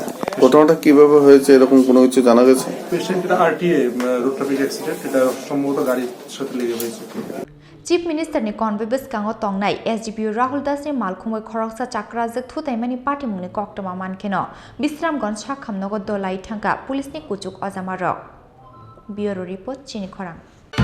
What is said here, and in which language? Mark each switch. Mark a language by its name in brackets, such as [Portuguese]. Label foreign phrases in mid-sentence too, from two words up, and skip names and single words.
[Bangla] ঘটনাটা কিভাবে হয়েছে এরকম কোনো কিছু জানা গেছে? পেশেন্টের [English] RTA road traffic accident [Bangla] এটা সম্ভবত গাড়ির সাথে লেগে হয়েছে। [English] Chief Minister [Kok Borok] ni Convoy Bwskango tongnai SDPO Rahul Das ni Malkhung Khoroksa Chakrajwk Thowimwrajak ni patimungni koktoma mankeno bisramgon sakhamnogo dolai thangka police ni kuchuk ajamarok [English] Bureau Report [Kok Borok] Chini Khorang